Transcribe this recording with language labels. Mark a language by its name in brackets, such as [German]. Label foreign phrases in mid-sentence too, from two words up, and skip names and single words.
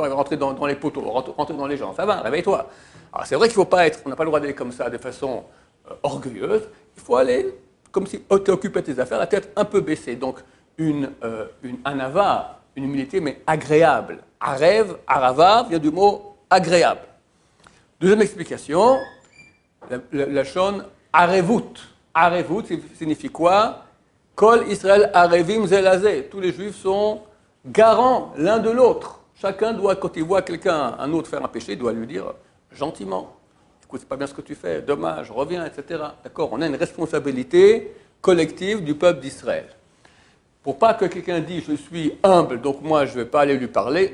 [French] Il va rentrer dans les poteaux, rentrer dans les gens, ça va, réveille-toi. Alors c'est vrai qu'il ne faut pas être, on n'a pas le droit d'aller comme ça de façon orgueilleuse, il faut aller comme si tu occupais tes affaires, la tête un peu baissée. Donc un ava, une humilité, mais agréable. Arev, arava, vient du mot agréable. Deuxième explication, [Hebrew] לשון ערבות. [French] Arevut signifie quoi? [Hebrew] כל ישראל ערבים זה לזה. [French] Tous les juifs sont garants l'un de l'autre. Chacun doit, quand il voit quelqu'un, un autre faire un péché, doit lui dire gentiment. Écoute, c'est pas bien ce que tu fais, dommage, reviens, etc. D'accord? On a une responsabilité collective du peuple d'Israël. Pour pas que quelqu'un dise je suis humble, donc moi je ne vais pas aller lui parler.